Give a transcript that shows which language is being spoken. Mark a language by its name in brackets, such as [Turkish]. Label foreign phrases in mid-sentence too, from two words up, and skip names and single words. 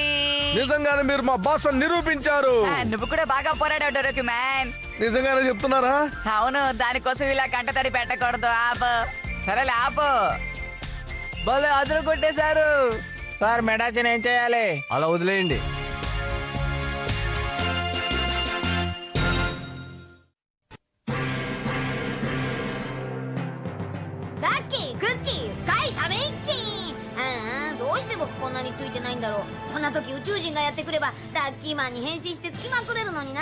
[Telugu] నిజంగానే మీరు మా బాస్ అని నిరూపించారు. నువ్వు కూడా బాగా పోరాడావు డోరోకి మ్యాన్. నిజంగానే చెప్తున్నారా? అవును, దానికోసం ఇలా కంటతడి పెట్టకూడదు. ఆపు. సరేలే ఆపు. భలే అదరు కొట్టేశారు. సార్ మెడాచిన్ ఏం చేయాలి? అలా వదిలేయండి. [Japanese] ラッキークッキー深いため息。どうして僕こんなについてないんだろう。こんな時宇宙人がやってくればラッキーマンに変身してつきまくれるのにな。